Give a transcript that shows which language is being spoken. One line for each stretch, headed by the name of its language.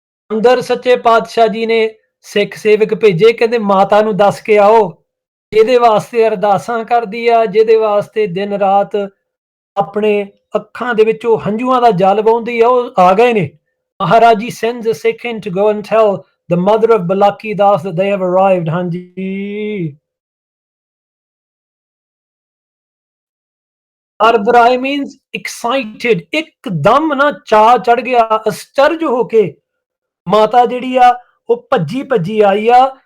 Punjabi: ਅੰਦਰ ਸੱਚੇ ਪਾਤਸ਼ਾਹ ਜੀ ਨੇ ਸਿੱਖ ਸੇਵਕ ਭੇਜੇ, ਕਹਿੰਦੇ ਮਾਤਾ ਨੂੰ ਦੱਸ ਕੇ ਆਓ, ਜਿਹਦੇ ਵਾਸਤੇ ਅਰਦਾਸਾਂ ਕਰਦੀ ਆ, ਜਿਹਦੇ ਵਾਸਤੇ ਦਿਨ ਰਾਤ ਆਪਣੇ ਅੱਖਾਂ ਦੇ ਵਿੱਚੋਂ ਹੰਝੂਆਂ ਦਾ ਜਲ ਵਹਾਉਂਦੀ ਆ, ਉਹ ਆ ਗਏ ਨੇ।
English: Maharaj ji sends a Sikh to go and tell the mother of Balaki Das that they have arrived, ਹਾਂਜੀ।
Punjabi: ਅਰਬਰਾਏ
English: means excited,
Punjabi: ਇੱਕਦਮ ਨਾ ਚਾਅ ਚੜ ਗਿਆ, ਅਸਚਰਜ ਹੋ ਕੇ ਮਾਤਾ ਜਿਹੜੀ ਆ ਉਹ ਭੱਜੀ ਭੱਜੀ ਆਈ ਆ।